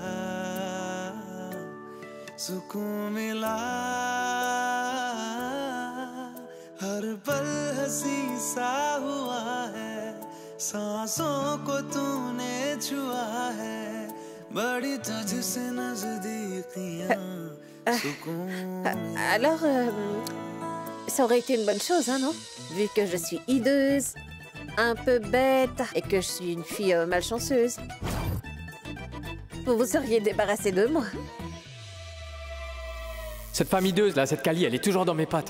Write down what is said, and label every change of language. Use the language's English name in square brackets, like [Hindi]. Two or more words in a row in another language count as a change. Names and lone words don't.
[Hindi] हर पल हंसी सा हुआ है सांसों को तूने छुआ है बड़ी तुझसे नजदीकियां [French] Alors, ça aurait été une bonne chose, hein, non? Vu que je suis hideuse, un peu bête et que je suis une fille malchanceuse. Vous vous seriez débarrassé de moi. Cette femme hideuse, là, cette Kali, elle est toujours dans mes pattes.